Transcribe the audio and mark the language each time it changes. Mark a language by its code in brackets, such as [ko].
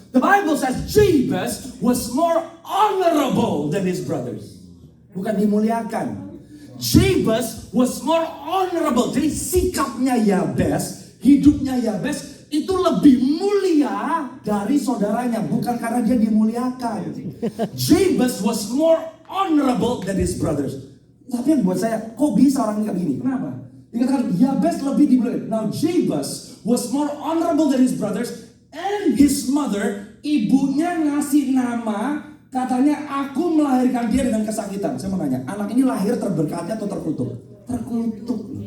[en] The Bible says Jabez was more honorable than his brothers. [id] Bukan dimuliakan. [en] Jabez was more honorable. [id] Jadi sikapnya Yabes, hidupnya Yabes itu lebih mulia dari saudaranya, bukan karena dia dimuliakan. [en] Jabez was more honorable than his brothers. [id] Tapi yang buat saya, kok bisa orang ini kayak gini? Kenapa? Dikatakan Yabez lebih dimuliakan. [en] Now Jabez was more honorable than his brothers, and his mother, [id] ibunya ngasih nama, katanya aku melahirkan dia dengan kesakitan. Saya mau nanya, anak ini lahir terberkati atau terkutuk? Terkutuk.